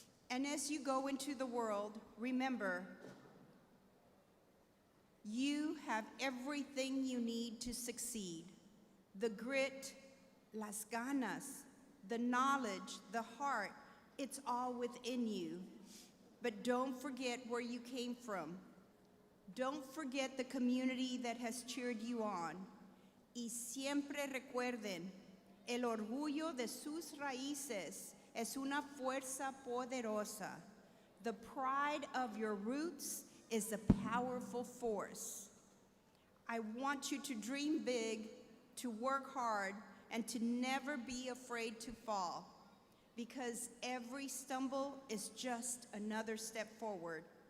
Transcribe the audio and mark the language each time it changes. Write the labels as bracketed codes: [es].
[en] And as you go into the world, remember, you have everything you need to succeed. The grit, [es] las ganas, [en] the knowledge, the heart, it's all within you. But don't forget where you came from. Don't forget the community that has cheered you on. [es] Y siempre recuerden, el orgullo de sus raíces es una fuerza poderosa. [en] The pride of your roots is a powerful force. I want you to dream big, to work hard, and to never be afraid to fall, because every stumble is just another step forward.